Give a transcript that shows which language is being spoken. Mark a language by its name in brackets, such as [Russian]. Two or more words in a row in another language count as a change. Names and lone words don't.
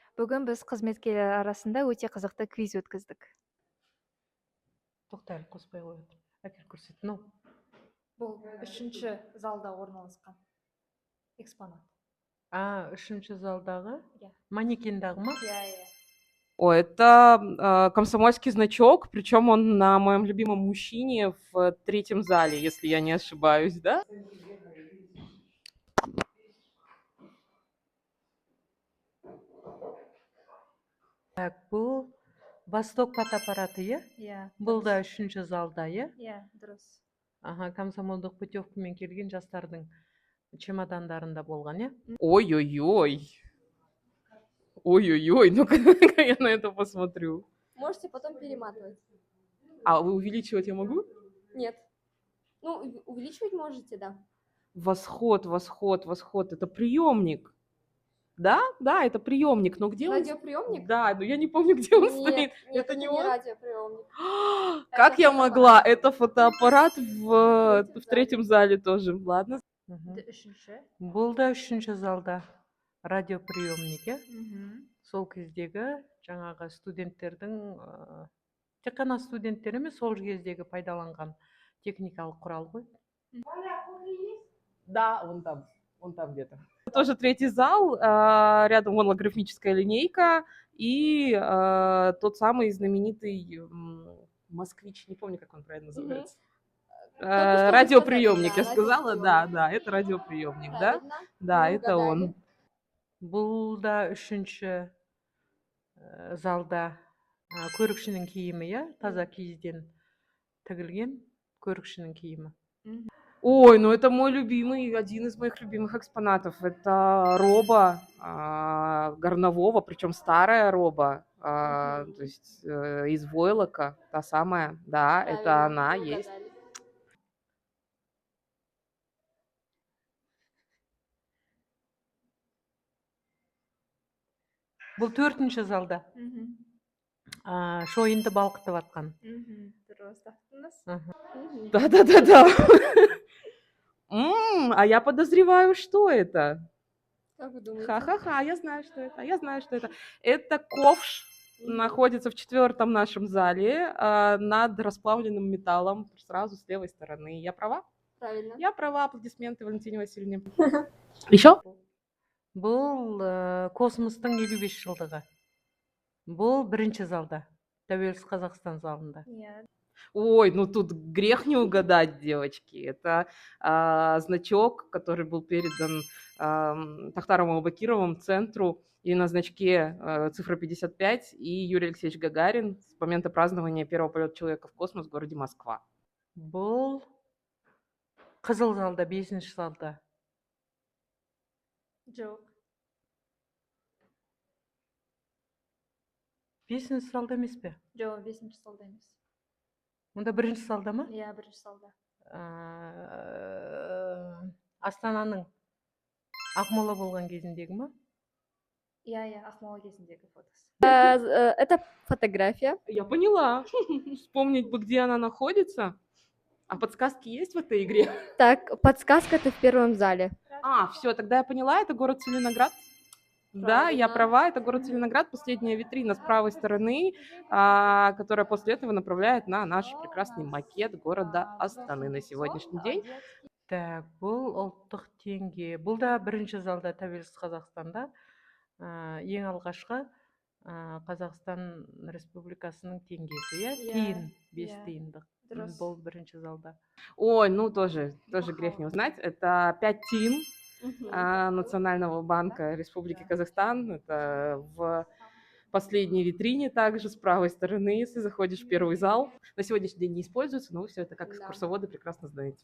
[Kazakh] Бүгін біз қызметкерлер арасында өте қызықты квиз өткіздік. Тоқтайлы қоспай қойып. Әкел көрсет. Ну, Бұл үшінші залда орналасқан экспонат. үшінші залдағы Иә. манекендағы ма? Иә. [Russian] О, это комсомольский значок, причем он на моем любимом мужчине в третьем зале, если я не ошибаюсь, да? Так, [Kazakh] бұл Восток фотоаппараты, иә? Иә. Бұл да үшінші залда, иә? Иә, дұрыс. Комсомолдық путевкамен келген жастардың чемодандарында болған, иә? Ой-ой-ой. Ой-ой-ой, [Russian] ну-ка я на это посмотрю. Можете потом перематывать. А увеличивать я могу? Нет. Ну, увеличивать можете, да. Восход, это приемник. Да, это приемник, но где он? Радиоприемник? Да, но я не помню, где он стоит. Нет, Это не не он? радиоприемник. Как я могла? Это фотоаппарат в третьем третьем зале тоже. Ладно. [Kazakh] Үшінші. Бұл да үшінші залда радиоприемник, иә? Сол кездегі жаңағы студенттердің, тек қана студенттер емес, сол кездегі пайдаланған техникалық құрал ғой. [Russian] Да, он там где-то. Тоже третий зал, рядом голографическая линейка и тот самый знаменитый москвич, не помню, как он правильно называется. Радиоприемник, я сказала, да, это радиоприемник, да? Да, это он. [Kazakh] Бұл да үшінші залда көрікшінің киімі, иә? Таза киізден тігілген көрікшінің киімі. Ой, [Russian] ну это мой любимый, один из моих любимых экспонатов. Это роба горнового, причем старая роба, то есть из войлока, та самая, да, это она есть. [Kazakh] Бұл төртінші залда шойынды балқытып атқан. Дұрыс таптыңыз. [Russian] Да. А я подозреваю, что это. Как вы думаете? Ха-ха-ха, я знаю, что это. Это ковш, находится в 4-м нашем зале над расплавленным металлом, сразу с левой стороны. Я права? Правильно. Я права, аплодисменты Валентине Васильевне. Еще? [Kazakh] Бұл космостың 55 жылдығы. Бұл бірінші залда, Тәуелсіз Қазақстан залында. Ой, [Russian] ну тут грех не угадать, девочки. Это значок, который был передан Тахтаровым Абакировым центру, и на значке цифра 55 и Юрий Алексеевич Гагарин с момента празднования первого полета человека в космос в городе Москва. [Kazakh] Бұл қызыл залда, 5-ші залда. Жоқ. 5-ші залда емес пе? Жоқ, 5-ші залда емес. Мұнда бірінші залда ма? Иә, бірінші залда. Астананың Ақмола болған кезіндегі ма? Иә, Ақмола кезіндегі фотосы. [Russian] Это фотография. Я поняла. Вспомнить бы, где она находится. А подсказки есть в этой игре? Так, подсказка-то в первом зале. Все, тогда я поняла, это город Целиноград. Да, я права, это город Целиноград, последняя витрина с правой стороны, которая после этого направляет на наш прекрасный макет города Астаны на сегодняшний день. Так, [Kazakh] бұл ұлттық теңге. Бұл да бірінші залда, Тәуелсіз Қазақстанда, ең алғашқы Қазақстан Республикасының теңгесі, иә? Тиын, 5 тиындық. Бұл бірінші залда. Ой, [Russian] ну тоже грех не узнать. Это 5 тиын Национального банка Республики Казахстан. Это в последней витрине также с правой стороны, если заходишь в первый зал. На сегодняшний день не используется, но вы все это как экскурсоводы прекрасно знаете.